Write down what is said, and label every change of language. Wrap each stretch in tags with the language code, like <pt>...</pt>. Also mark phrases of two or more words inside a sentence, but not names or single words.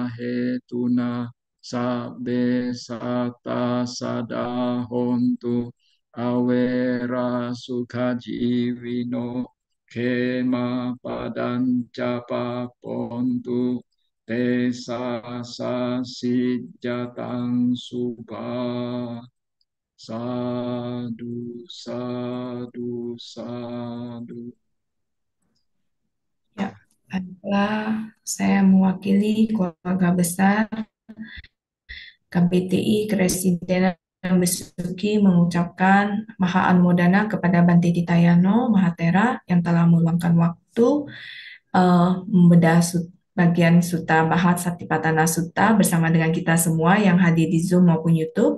<pi>hetuna sabbe sata sada hontu awera sukha jiwino kema padanca papontu te sa sijatang subha sadu sadu sadu.</pi> <id>Ya, baiklah, saya mewakili keluarga besar KBTI Kresidenan Besuki mengucapkan Maha Anumodana kepada Bante Titayano Mahatera yang telah meluangkan waktu membedah bagian Sutta Mahasatipatthana Sutta bersama dengan kita semua yang hadir di Zoom maupun YouTube.</id>